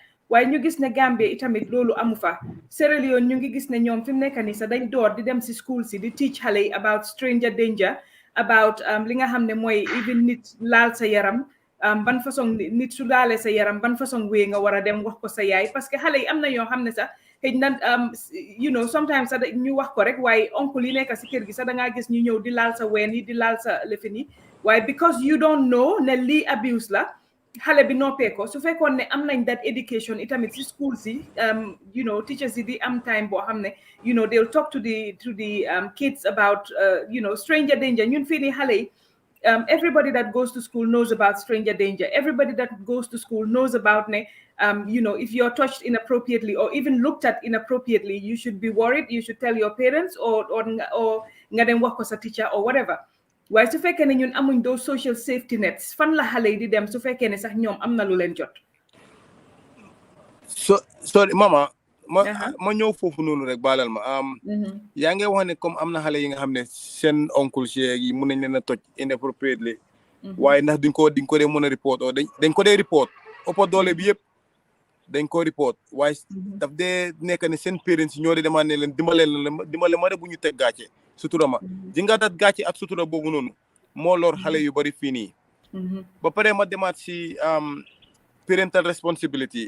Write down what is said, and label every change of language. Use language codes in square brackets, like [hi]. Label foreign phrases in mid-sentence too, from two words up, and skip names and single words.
[wo] waaye ñu gis ne Gambia itamit loolu amu fa Sierra Leone ñu ngi gis ne ñoom fi mu nekk nii sax dañ door di dem si school si di teach xale yi [en] about stranger danger [wo] about li nga xam ne mooy even nit laal sa yaram ban façon nit su laalee sa yaram ban façon wéy nga war a dem wax ko sa yaay [fr] parce que [wo] xale yi am na yoo xam ne sax xëy na sometimes sax ñu wax ko rek waaye oncle yi nekk si kër gi sax da ngaa gis ñu ñëw di laal sa ween yi di laal sa lefin yi waaye [en] because you don't know [wo] ne lii abuse la xale bi noppee ko su fekkoon ne am nañ [en] that education [wo] itamit si school si teachers yi di am time boo xam ne [en] they'll talk to the kids about stranger danger [wo] ñun fii nii xale yi [en] everybody that goes to school knows about stranger danger. Everybody that goes to school knows about if you're touched inappropriately or even looked at inappropriately, you should be worried. You should tell your parents or [wo] nga dem wax ko sa teacher [en] or whatever. [wo] Waaye su fekkee ne ñun amuñ [en] those social safety nets [wo] fan la xale yi di dem su fekkee ne sax ñoom am na lu leen jot. Sorry mama ma ñëw foofu noonu rek baalal ma yaa ngi wax ne comme am na xale yi nga xam ne seen oncle cheikh yi mun nañ leen a toj inappropriately waaye ndax duñ ko dee mën a report o dañ ko dee report ëppa doole bi yëpp dañ ko report waaye daf dee nekk ne seen parents yi ñoo di demandé leen dimbale ma rek bu ñu teg gàcce sutura ma ji nga dat gàcce ak sutura boobu noonu moo lor xale yu bari fii nii ba pare ma demaat si [en] parental responsibility